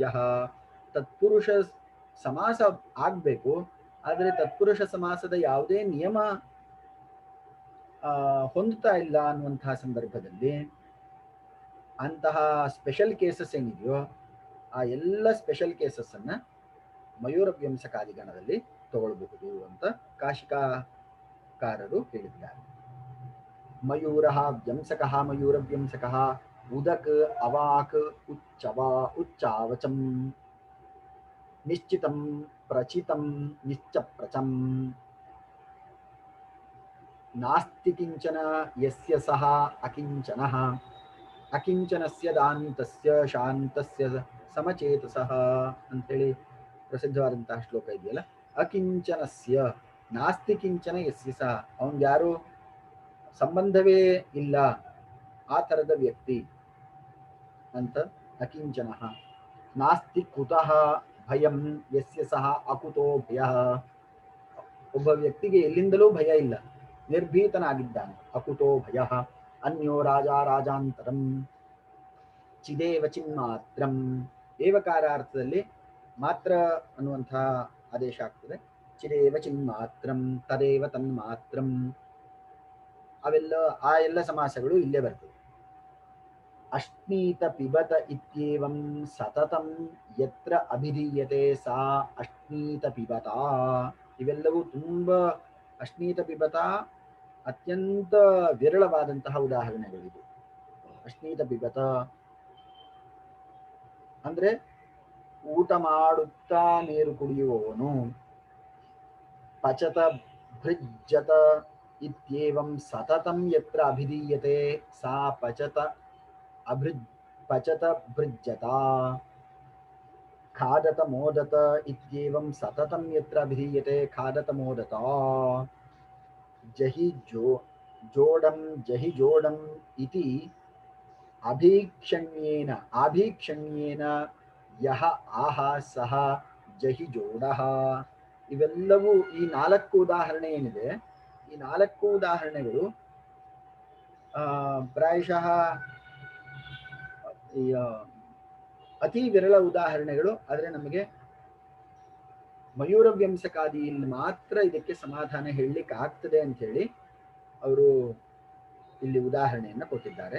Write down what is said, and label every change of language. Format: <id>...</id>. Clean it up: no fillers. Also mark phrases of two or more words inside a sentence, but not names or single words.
<kn>ತತ್ಪುರುಷ ಸಮಾಸ ಆಗ್ಬೇಕು, ಆದರೆ ತತ್ಪುರುಷ ಸಮಾಸದ ಯಾವುದೇ ನಿಯಮ ಹೊಂದುತ್ತಾ ಇಲ್ಲ ಅನ್ನುವಂತಹ ಸಂದರ್ಭದಲ್ಲಿ ಅಂತಹ</kn> <en>special cases</en> <kn>ಏನಿದೆಯೋ ಆ ಎಲ್ಲ</kn> <en>special cases</en> <kn>ಅನ್ನ ಮಯೂರ ವ್ಯಂಸಕಾದಿ ಗಣದಲ್ಲಿ ತಗೊಳ್ಬಹುದು ಅಂತ ಕಾಶಿಕಾಕಾರರು ಹೇಳಿದ್ದಾರೆ.</kn> <sa>ಮಯೂರ ವ್ಯಂಸಕ ಮಯೂರ ವ್ಯಂಸಕ ಉದಕ್ ಅವಾಕ್ ಉಚ್ಚಾವಚಂ ನಿಶ್ಚಿತಂ ಪ್ರಚಿತಂ ನಿಶ್ಚಪ್ರಚಂ ನಾಸ್ತಿ ಕಿಂಚನ ಯಸ್ಯ ಸಹ ಅಕಿಂಚನಃ ಅಕಿಂಚನಸ್ಯ ದಾಂತಸ್ಯ ಶಾಂತಸ್ಯ ಸಮಚೇತಸಃ</sa> <kn>ಅಂತೇಳಿ ಪ್ರಸಿದ್ಧವಾದಂತಹ ಶ್ಲೋಕ ಇದೆಯಲ್ಲ.</kn> <sa>ಅಕಿಂಚನಸ್ಯ ನಾಸ್ತಿ ಕಿಂಚನ ಯಸ್ಯ ಸಹ,</sa> <kn>ಅವನ್ ಯಾರು ಸಂಬಂಧವೇ ಇಲ್ಲ ಆ ಥರದ ವ್ಯಕ್ತಿ ಅಂತ ಅಕಿಂಚನಃ.</kn> <sa>ನಾಸ್ತಿ ಕುತಃ ಭಯಂ ಯಸ್ಯ ಸಹ ಅಕುತೋ ಭಯ,</sa> <kn>ಒಬ್ಬ ವ್ಯಕ್ತಿಗೆ ಎಲ್ಲಿಂದಲೂ ಭಯ ಇಲ್ಲ, ನಿರ್ಭೀತನಾಗಿದ್ದಾನೆ.</kn> <sa>ಅಕುತೋ ಭಯ. ಅನ್ಯೋ ರಾಜ ರಾಜಾಂತರಂ ಚಿದೇವ ಚಿನ್ಮಾತ್ರಂ.</sa> <kn>ಏವಕಾರಾರ್ಥದಲ್ಲಿ ಮಾತ್ರ ಅನ್ನುವಂತಹ ಆದೇಶ ಆಗ್ತದೆ.</kn> <sa>ಚಿದೇವ ಚಿನ್ಮಾತ್ರಂ ತದೇವ ತನ್ಮಾತ್ರಂ</sa> <kn>ಅವೆಲ್ಲ ಆ ಎಲ್ಲ ಸಮಾಸಗಳು ಇಲ್ಲೇ ಬರ್ತವೆ.</kn> <sa>ಅಶ್ನೀತ ಪಿಬತ ಇತ್ಯೇವಂ ಸತತಂ ಯತ್ರ ಅಭಿಧೀಯತೆ ಸಾ ಅಶ್ನೀತ ಪಿಬತ.</sa> <kn>ಇವೆಲ್ಲವೂ ತುಂಬಾ</kn> <sa>ಅಶ್ನೀತ ಪಿಬತ</sa> <kn>ಅತ್ಯಂತ ವಿರಳವಾದಂತಹ ಉದಾಹರಣೆಗಳಿವೆ.</kn> <sa>ಅಶ್ನೀತ ಪಿಬತ</sa> <kn>ಅಂದ್ರೆ ಊಟ ಮಾಡುತ್ತಾ ನೀರು ಕುಡಿಯುವವನು.</kn> <sa>ಪಚತ ಭೃಜ್ಯತ ಇತ್ಯೇವಂ ಸತತಂ ಯತ್ರ ಅಭಿಧೀಯತೆ ಸಾ ಪಚತ ಭೃಜ್ಯತ. ಖಾದತ ಮೋದತ ಇತ್ಯೇವಂ ಸತತಂ ಯತ್ರ ಅಭಿಧೀಯತೆ ಖಾದತ ಮೋದತ. ಜಹಿ ಜೋಡಂ ಇತಿ ಆಭೀಕ್ಷಣ್ಯೇನ ಯಹ ಆಹ ಸಹ ಜಹಿ ಜೋಡಃ.</sa> <kn>ಇವೆಲ್ಲವೂ ಈ 4 ಉದಾಹರಣೆ ಏನಿದೆ, ಈ 4 ಉದಾಹರಣೆಗಳು ಪ್ರಾಯಶಃ ಅತಿ ವಿರಳ ಉದಾಹರಣೆಗಳು. ಆದರೆ ನಮಗೆ ಮಯೂರವ್ಯಂಸಕಾದಿ ಇಲ್ಲಿ ಮಾತ್ರ ಇದಕ್ಕೆ ಸಮಾಧಾನ ಹೇಳಲಿಕ್ಕೆ ಆಗ್ತದೆ ಅಂತ ಹೇಳಿ ಅವರು ಇಲ್ಲಿ ಉದಾಹರಣೆಯನ್ನ ಕೊಟ್ಟಿದ್ದಾರೆ.</kn>